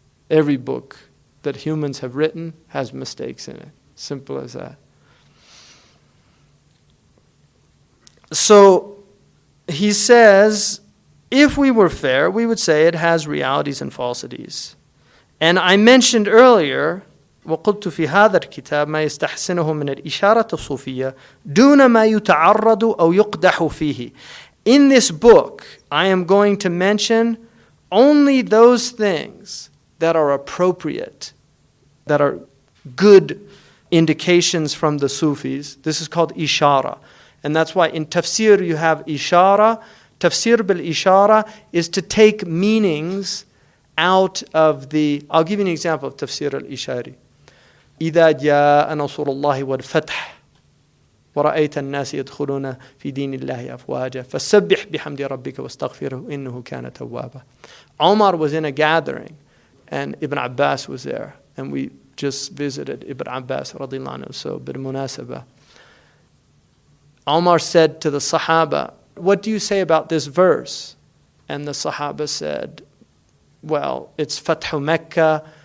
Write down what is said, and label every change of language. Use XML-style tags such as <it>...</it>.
<en>Every book that humans have written has mistakes in it. Simple as that. So he says, if we were fair, we would say it has realities and falsities. And I mentioned earlier,</en> <ar>وقلت في هذا الكتاب ما يستحسنه من الإشارة الصوفية دون ما يتعرض أو يقدح فيه.</ar> <en>In this book, I am going to mention only those things that are appropriate, that are good indications from the Sufis. This is called ishara. And that's why in tafsir you have ishara. Tafsir bil ishara is to take meanings out of the... I'll give you an example of tafsir al-ishari.</en> <ar>إذا جاء نصر الله والفتح ورأيت الناس يدخلون في دين الله أفواجا فسبح بحمد ربك واستغفره إنه كان توابا.</ar> <en>Omar was in a gathering and Ibn Abbas was there, and we just visited Ibn Abbas radiallahu anhu. So</en> <ar>بالمناسبة,</ar> <en>Omar said to the Sahaba, what do you say about this verse? And the Sahaba said, well, it's Fathu Mecca.</en>